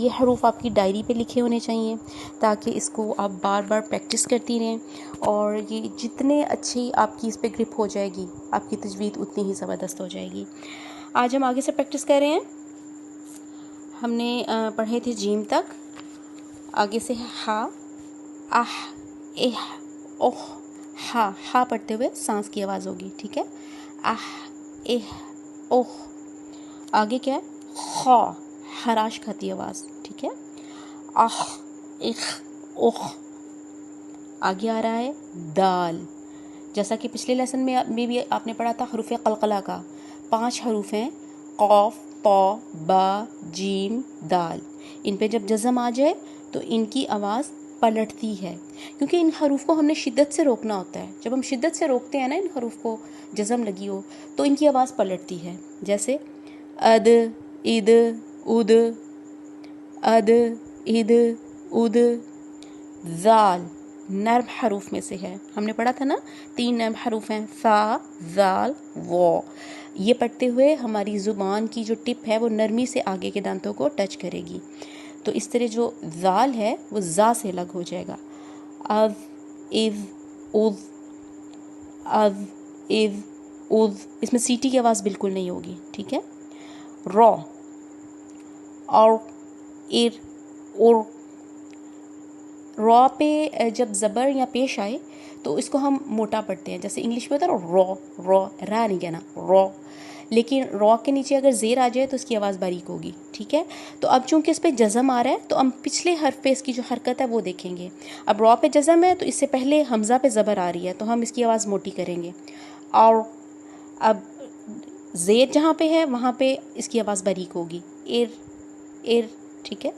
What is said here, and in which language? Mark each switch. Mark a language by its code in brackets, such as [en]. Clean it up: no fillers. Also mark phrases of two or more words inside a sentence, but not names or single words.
[ur] یہ حروف آپ کی ڈائری پہ لکھے ہونے چاہیے تاکہ اس کو آپ بار بار پریکٹس کرتی رہیں، اور یہ جتنے اچھی آپ کی اس پہ گرپ ہو جائے گی آپ کی تجوید اتنی ہی زبردست ہو جائے گی۔ آج ہم آگے سے پریکٹس کر رہے ہیں۔ ہم نے پڑھے تھے جیم تک، آگے سے ہا، اح، اح، اوہ، ہا۔ ہا پڑھتے ہوئے سانس کی آواز ہوگی، ٹھیک ہے؟ اح، اح، اوہ۔ آگے کیا ہے؟ خا، خراش کھاتی آواز، ٹھیک ہے؟ اخ، اخ، اوہ۔ آگے آ رہا ہے دال، جیسا کہ پچھلے لیسن میں بھی آپ نے پڑھا تھا حروف قلقلہ کا۔ 5 حروف ہیں: قاف، طا، با، جیم، دال۔ ان پہ جب جزم آ جائے تو ان کی آواز پلٹتی ہے، کیونکہ ان حروف کو ہم نے شدت سے روکنا ہوتا ہے۔ جب ہم شدت سے روکتے ہیں نا ان حروف کو، جزم لگی ہو تو ان کی آواز پلٹتی ہے۔ جیسے اد، اد، اد، اد، اد، اد۔ زال نرم حروف میں سے ہے، ہم نے پڑھا تھا نا 3 نرم حروف ہیں: ثا، ذال، واو۔ یہ پڑھتے ہوئے ہماری زبان کی جو ٹپ ہے وہ نرمی سے آگے کے دانتوں کو ٹچ کرے گی، تو اس طرح جو ذال ہے وہ زا سے الگ ہو جائے گا۔ از، از، از، از، از، از۔ اس میں سیٹی کی آواز بالکل نہیں ہوگی، ٹھیک ہے؟ رو، اور، ار، ار۔ رو پہ جب زبر یا پیش آئے تو اس کو ہم موٹا پڑھتے ہیں، جیسے انگلش میں ہوتا ہے نا رو، رو، را نہیں کہنا، رو۔ لیکن رو کے نیچے اگر زیر آ جائے تو اس کی آواز باریک ہوگی، ٹھیک ہے؟ تو اب چونکہ اس پہ جزم آ رہا ہے تو ہم پچھلے حرف پہ اس کی جو حرکت ہے وہ دیکھیں گے۔ اب رو پہ جزم ہے تو اس سے پہلے حمزہ پہ زبر آ رہی ہے تو ہم اس کی آواز موٹی کریں گے، اور اب زیر جہاں پہ ہے وہاں پہ اس کی آواز باریک ہوگی، ار، ار، ٹھیک ہے؟